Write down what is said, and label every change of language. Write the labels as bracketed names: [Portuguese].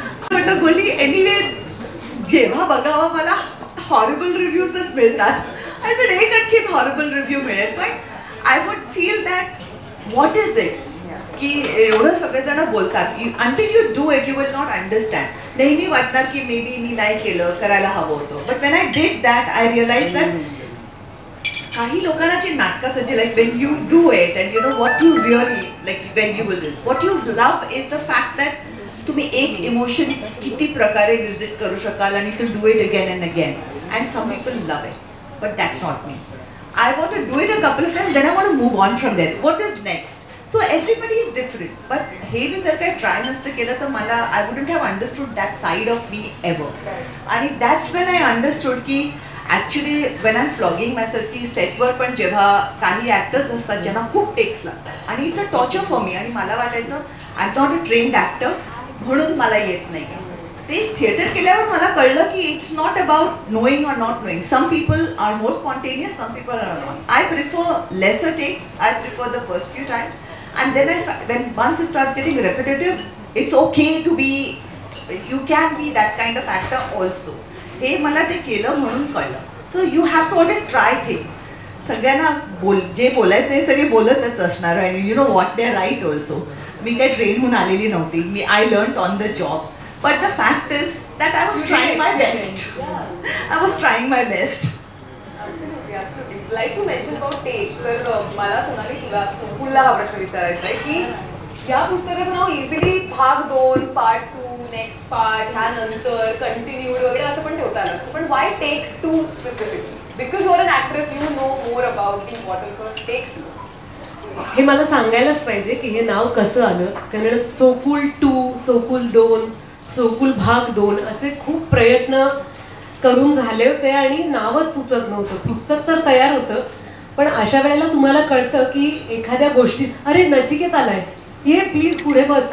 [Marathi] म्हटलं गोल्डी, एनिवे जेव्हा बघावं मला हॉरिबल रिव्ह्यूजच मिळतात. [English] I said [Marathi] एक आणखीन हॉरिबल रिव्ह्यू मिळेल, पण [English] I would feel that what is it [Marathi] की एवढं सगळेजण बोलतात. [English] Until you do it you will not understand. [Marathi] नेहमी वाटणार की मे बी मी नाही केलं, करायला हवं होतं. [English] but when I did that I realise that [Marathi] काही लोकांना जे नाटकाचं जे [English] when you do it and what you really when you will do what you love is the fact that [Marathi] तुम्ही एक इमोशन किती प्रकारे विजिट करू शकाल आणि [English] To do it again and again. And some people love it, but that's not me. I want to do it a couple of times, then I want to move on from there. What is next? So everybody is different. But [Marathi] हे मी जर काही try नसतं केलं तर मला [English] I wouldn't have understood that side of me ever. [Marathi] आणि [English] that's when I understood [Marathi] की [English] actually when I'm flogging myself [Marathi] की सेटवर पण जेव्हा काही ॲक्टर्स असतात ज्यांना खूप टेक्स लागतात आणि [English] It's a torture for me. [Marathi] आणि मला वाटायचं [English] I am not a trained actor [Marathi] म्हणून मला येत नाही. ते थिएटर केल्यावर मला कळलं की [English] It's not about knowing or not knowing. Some people are more spontaneous, some people are not. I prefer lesser takes, I prefer the first few times, and then when once it starts getting repetitive, it's okay to be, you can be that kind of actor also. [Marathi] हे मला ते केलं म्हणून कळलं. [English] So you have to always try things. [Marathi] सगळ्यांना जे बोलायचं आहे सगळे बोलतच असणार आणि [English] you know what, they're right also. [Marathi] मी काही ट्रेन होऊन आलेली नव्हती. [English] मी I learned on the job. But the fact is that I was trying my best. I was trying my best. Absolutely. Like you mentioned about takes, [Marathi] तर मला सोनाली तुला हा प्रश्न विचारायचा आहे की या पुस्तकाचं नाव इझिली भाग 2, पार्ट 2, नेक्स्ट पार्ट, ह्यानंतर कंटिन्यूड वगैरे असं पण ठेवता आलं. पण Y take 2 specifically? [English] Because you are an actress, you know more about the importance of take 2. [Marathi] हे मला सांगायलाच पाहिजे की हे नाव कसं आलं. कारण सोकूल 2, सोकूल 2, सोकूल भाग 2 असे खूप प्रयत्न करून झाले होते आणि नावच सुचत नव्हतं. पुस्तक तर तयार होतं, पण अशा वेळेला तुम्हाला कळतं की एखाद्या गोष्टी, अरे नचिकेत आलाय, ये प्लीज पुढे बस.